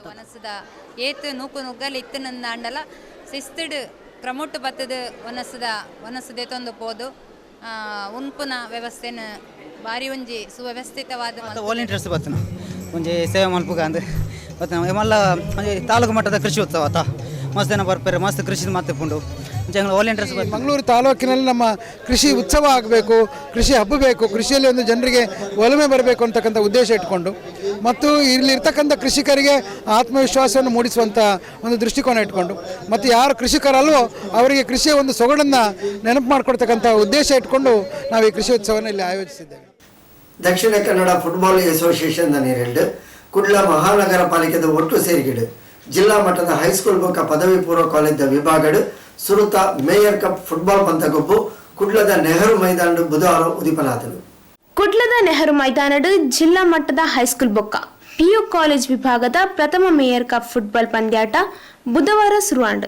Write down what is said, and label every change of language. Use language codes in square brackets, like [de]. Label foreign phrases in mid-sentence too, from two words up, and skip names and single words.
[tcy] ಒನಸದ ಏತು ನೂಕು ನುಗ್ಗಲ್ ಇತ್ತನಂದ ಅಂಡಲ ಶಿಸ್ತುಡು ಪ್ರಮೋಟ್ ಬತ್ತದು ಒನಸದೇತೊಂದು ಪೋದು ಉನ್ಪುನ ವ್ಯವಸ್ಥೆನ ಬಾರಿ ಒಂಜಿ ಸುವ್ಯವಸ್ಥಿತವಾದ ವಾಲಂಟಿಯರ್ಸ್ ಬತ್ತನ ಒಂಜಿ ಸೇವೆ ಮಲ್ಪುಗ ಅಂದ್ರೆ ಬತ್ತನ ಮಲ್ಲ ಒಂಜಿ ತಾಲೂಕು ಮಟ್ಟದ ಕೃಷಿ ಉತ್ಸವ ಆತ ಮಸ್ತ್ ಜನ ಬರ್ಪೇರೆ ಮಸ್ತ್ ಕೃಷಿ ಮಾತೆಪ್ಪುಂಡು ವಾಲಂಟಿಯರ್ಸ್. [kn] ಮಂಗಳೂರು ತಾಲೂಕಿನಲ್ಲಿ ನಮ್ಮ ಕೃಷಿ ಉತ್ಸವ ಆಗಬೇಕು, ಕೃಷಿ ಹಬ್ಬಬೇಕು, ಕೃಷಿಯಲ್ಲಿ ಒಂದು ಜನರಿಗೆ ಒಲಮೆ ಬರಬೇಕು ಅಂತಕ್ಕಂಥ ಉದ್ದೇಶ ಇಟ್ಕೊಂಡು ಮತ್ತು ಇಲ್ಲಿರ್ತಕ್ಕಂಥ ಕೃಷಿಕರಿಗೆ ಆತ್ಮವಿಶ್ವಾಸವನ್ನು ಮೂಡಿಸುವಂಥ ಒಂದು ದೃಷ್ಟಿಕೋನ ಇಟ್ಕೊಂಡು ಮತ್ತು ಯಾರು ಕೃಷಿಕರಲ್ವೋ ಅವರಿಗೆ ಕೃಷಿಯ ಒಂದು ಸೊಗಡನ್ನು ನೆನಪು ಮಾಡಿಕೊಡ್ತಕ್ಕಂಥ ಉದ್ದೇಶ ಇಟ್ಕೊಂಡು ನಾವು ಈ ಕೃಷಿ ಉತ್ಸವವನ್ನು ಇಲ್ಲಿ ಆಯೋಜಿಸಿದ್ದೇವೆ. [tcy] ದಕ್ಷಿಣ ಕನ್ನಡ ಫುಟ್ಬಾಲ್ ಅಸೋಸಿಯೇಷನ್ ನೀರೆಂಡು ಕುಡ್ಲ ಮಹಾನಗರ ಪಾಲಿಕೆದ ಒಟ್ಟು ಸೇರಿಗಿಡು ಜಿಲ್ಲಾ ಮಟ್ಟದ ಹೈಸ್ಕೂಲ್ ಬೊಕ್ಕ ಪದವಿ ಪೂರ್ವ ಕಾಲೇಜ್ ವಿಭಾಗಡು ಸುರುತ ಮೇಯರ್ ಕಪ್ ಫುಟ್ಬಾಲ್ ಪಂದ್ಯಗೊಬ್ಬು ಕುಡ್ಲದ ನೆಹರು ಮೈದಾನ ಬುಧವಾರ ಉದಿಪನಾದನು. ಕುಡ್ಲದ ನೆಹರು ಮೈದಾನಡು ಜಿಲ್ಲಾ ಮಟ್ಟದ ಹೈಸ್ಕೂಲ್ ಬೊಕ್ಕ PU ಕಾಲೇಜ್ ವಿಭಾಗದ ಪ್ರಥಮ ಮೇಯರ್ ಕಪ್ ಫುಟ್ಬಾಲ್ ಪಂದ್ಯಾಟ ಬುಧವಾರ ಶುರುವಾಂಡು.